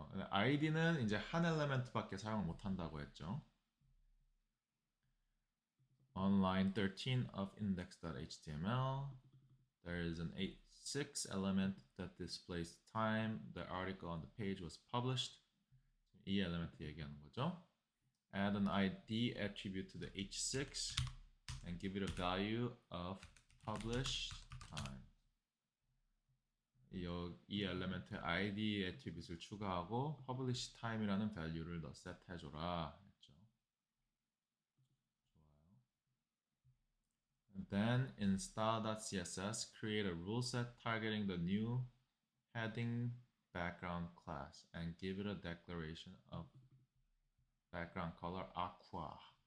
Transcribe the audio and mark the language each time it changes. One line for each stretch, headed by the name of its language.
Korean: ID는 이제 한 엘리멘트밖에 사용을 못 한다고 했죠.
English: On line 13 of index.html, there is an H6 element that displays time the article on the page was published.
Korean: 이 엘리멘트 얘기하는 거죠.
English: Add an ID attribute to the H6 and give it a value of publish time.
Korean: 이 엘리멘트에 ID 애트리뷰트를 추가하고 publish time이라는 value를 너 set해줘라 했죠. 좋아요.
English: Then in style.css create a rule set targeting the new heading background class and give it a declaration of background color aqua.